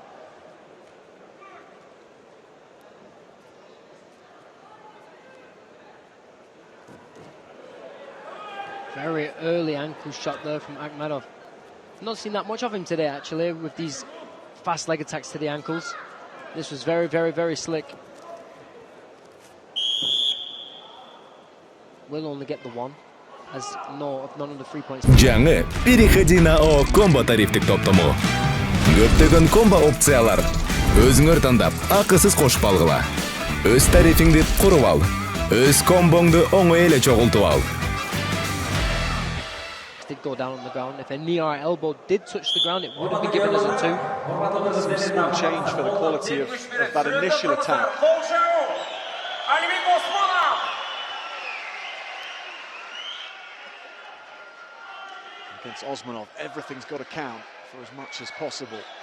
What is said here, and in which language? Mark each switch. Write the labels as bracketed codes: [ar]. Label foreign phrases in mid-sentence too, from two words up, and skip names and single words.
[en] Very early ankle shot there from Ahmedov. Not seen that much of him today, actually, with these fast leg attacks to the ankles. This was very, very, very slick. Will only get the one, as none of the 3 points. [ky] Жаңы [ru] переходи на [ky] О комбо тарифтик топтому. Көптөгөн комбо опциялар. Өзүңөр тандап, акысыз кошуп алгыла. Өз тарифиңди куруп ал. Өз комбоңду оңой эле чогултуп ал. [en] Did go down on the ground. If a knee or elbow did touch the ground, it would have been given as a 2. Some small change for the quality of that initial attack. Against Osmonov, everything's got to count for as much as possible.